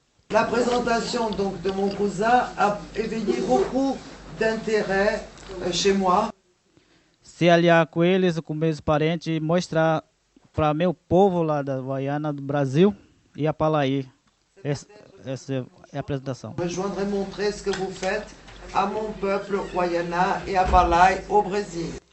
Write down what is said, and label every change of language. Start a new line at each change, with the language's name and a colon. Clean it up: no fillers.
French: La présentation donc de mon cousin a éveillé beaucoup d'intérêt chez moi.
Portuguese: Se aliar com eles, com meus parentes, mostrar para meu povo lá da Guaiana, do Brasil e a Palaí. Essa é a apresentação.
French: Rejoindre et montrer ce que vous faites à mon peuple Guayana et à Palai au Brésil.